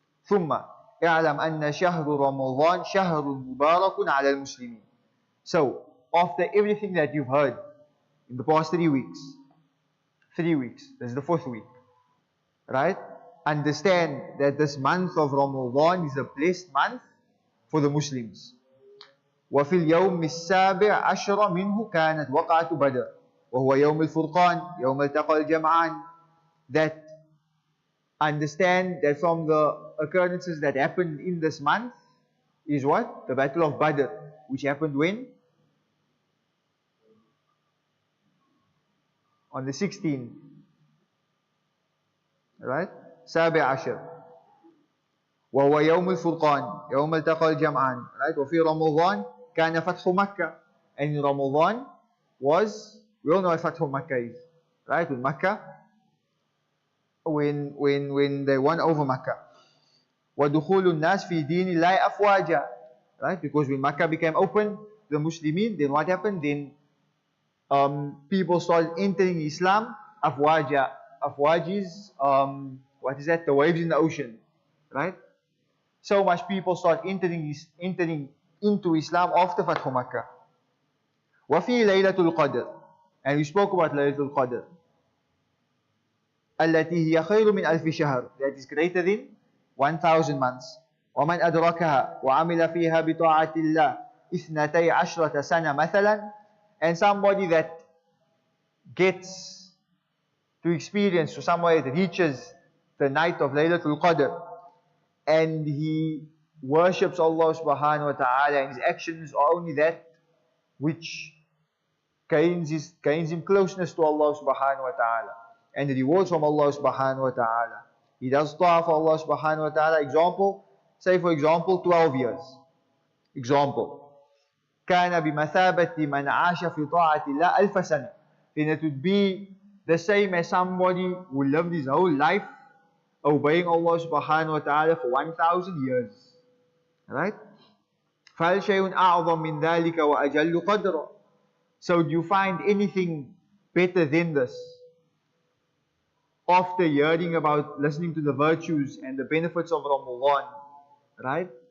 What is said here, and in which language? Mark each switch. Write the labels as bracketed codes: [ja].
[ar] ثُمَّ اعلم أن شهر رمضان شهر مبارك على المسلمين. [en] So, after everything that you've heard in the past 3 weeks, this is the 4th week, right? Understand that this month of Ramadan is a blessed month for the Muslims. [ar] وفي اليوم السابع عشر منه كانت وقعة بدر وهو يوم الفرقان يوم التقى الجمعان. [en] That understand that from the occurrences that happened in this month is what? The Battle of Badr, which happened when? On the 16th. [ar] Right? سابع عشر. وهو يوم الفرقان يوم التقى الجمعان. Right? وفي رمضان كان فتح مكة. [en] And in Ramadan was, we all know what Fathu Makkah is. Right? With Makkah, when they won over Makkah. [ar] وَدُخُولُ النَّاسِ فِي دِينِ اللَّهِ أَفْوَاجًا. Right? [en] Because when Makkah became open, the Muslimin, then what happened? Then people started entering Islam. Afwaja. Afwaj is, what is that? The waves in the ocean. Right? So much people start entering into Islam after Fathu Makkah. [ar] وَفِي لَيْلَةُ الْقَدْرِ. [en] And we spoke about Laylatul Qadr. [ar] التي هي خير من ألف شهر. [en] That is greater than 1,000 months. [ar] ومن أدركها وعمل فيها بطاعة الله 12 سنة مثلا. [en] And somebody that gets to experience, so somebody that reaches the night of Laylatul Qadr and he worships Allah subhanahu wa ta'ala and his actions are only that which gains him closeness to Allah subhanahu wa ta'ala and the rewards from Allah subhanahu wa ta'ala. He does ta'ah for Allah subhanahu wa ta'ala. Example, say for example 12 years. [ar] Example, كان بمثابة من عاش في طاعة الله 1000 سنة. [en] Then it would be the same as somebody who lived his whole life obeying Allah subhanahu wa ta'ala for 1,000 years. [ar] Right? فَهَلْ شَيْءٌ أَعْظَمْ مِنْ ذَلِكَ وَأَجَلُّ قَدْرًا. [en] So do you find anything better than this? After hearing about, listening to the virtues and the benefits of Ramadan, right?